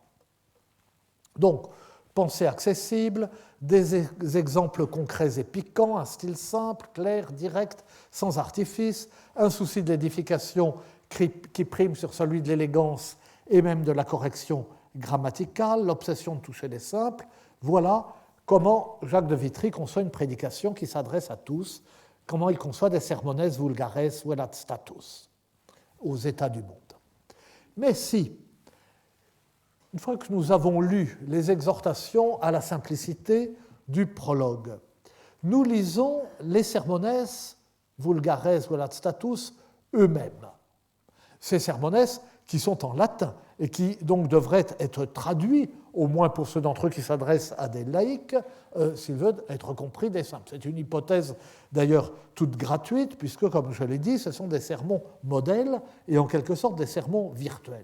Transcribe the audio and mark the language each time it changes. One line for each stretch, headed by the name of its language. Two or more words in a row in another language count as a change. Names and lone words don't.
French: Donc, pensée accessible, des exemples concrets et piquants, un style simple, clair, direct, sans artifice, un souci de l'édification qui prime sur celui de l'élégance et même de la correction grammaticale, l'obsession de toucher les simples. Voilà comment Jacques de Vitry conçoit une prédication qui s'adresse à tous, comment il conçoit des
Latin: sermones vulgares velat status,
French: aux états du monde. Mais si, une fois que nous avons lu les exhortations à la simplicité du prologue, nous lisons les
Latin: sermones vulgares velat status
French: eux-mêmes. Ces sermones qui sont en latin et qui donc devraient être traduits, au moins pour ceux d'entre eux qui s'adressent à des laïcs, s'ils veulent être compris des simples. C'est une hypothèse d'ailleurs toute gratuite, puisque, comme je l'ai dit, ce sont des sermons modèles et en quelque sorte des sermons virtuels.